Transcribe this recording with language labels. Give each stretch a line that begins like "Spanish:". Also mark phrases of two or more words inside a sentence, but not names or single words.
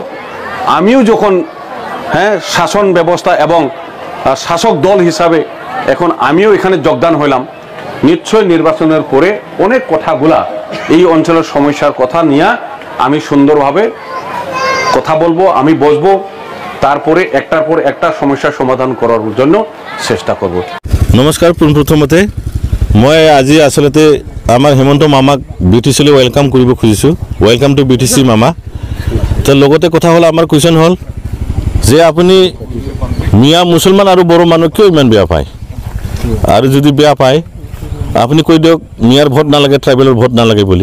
Bangla: আমিও যখন শাসন ব্যবস্থা এবং শাসক দল হিসাবে এখন আমিও এখানে যোগদান হইলাম, নিশ্চয় নির্বাচনের পরে অনেক কথাগুলা এই অঞ্চলের সমস্যার কথা নিয়ে আমি সুন্দরভাবে কথা বলবো, আমি বসবো, তারপরে একটার পর একটা সমস্যার সমাধান করার জন্য চেষ্টা করব।
Assamese: নমস্কাৰ। পোনপ্ৰথমতে মই আজি আচলতে আমাৰ হেমন্ত মামাক বিটিচিলৈ ৱেলকাম কৰিব খুজিছোঁ।
English: welcome to BTC mama.
Assamese: তো লগতে কথা হ'ল, আমাৰ কুৱেশ্যন হ'ল যে আপুনি মিয়া মুছলমান আৰু বড়ো মানুহ কিয় ইমান বেয়া পায়, আৰু যদি বেয়া পায় আপুনি কৈ দিয়ক মিয়াৰ ভোট নালাগে, ট্ৰাইবেলৰ ভোট নালাগে বুলি।